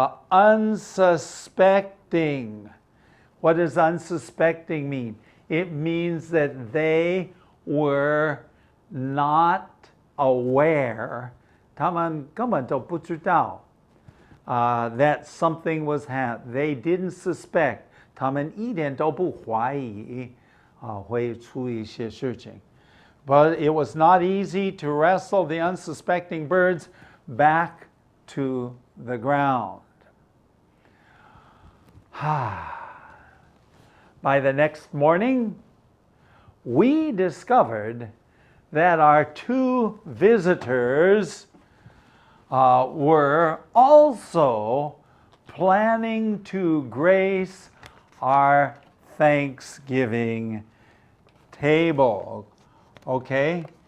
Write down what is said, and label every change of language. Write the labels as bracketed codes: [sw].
[en] Unsuspecting. What does unsuspecting mean? It means that they were not aware, [zh] 他们根本都不知道 [en] that something was happening. They didn't suspect. [zh] 他们一点都不怀疑会出一些事情. [en] But it was not easy to wrestle the unsuspecting birds back to the ground. By the next morning, we discovered that our two visitors were also planning to grace our Thanksgiving table. Okay?